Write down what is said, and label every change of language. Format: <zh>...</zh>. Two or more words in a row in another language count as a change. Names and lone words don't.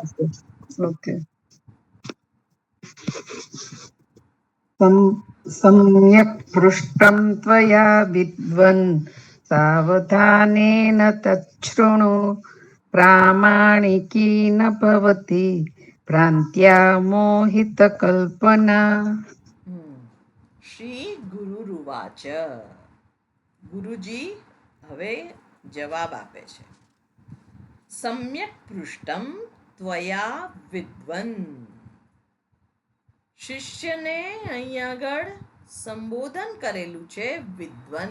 <gu>ઓકે.</gu> <sa>सम्यक् पृष्टं त्वया विद्वन् सावधानेन तच्छृणु प्रामाणिकी न भवति भ्रान्त्या मोहितकल्पना. શ્રી ગુરુરુવાચ.</sa> <gu>ગુરુજી હવે જવાબ આપે છે.</gu> <sa>સમ્યક પૃષ્ટમ ત્વયા વિદ્વન.</sa> <gu>શિષ્યને અહીં આગળ સંબોધન કરેલું છે વિદ્વન.</gu>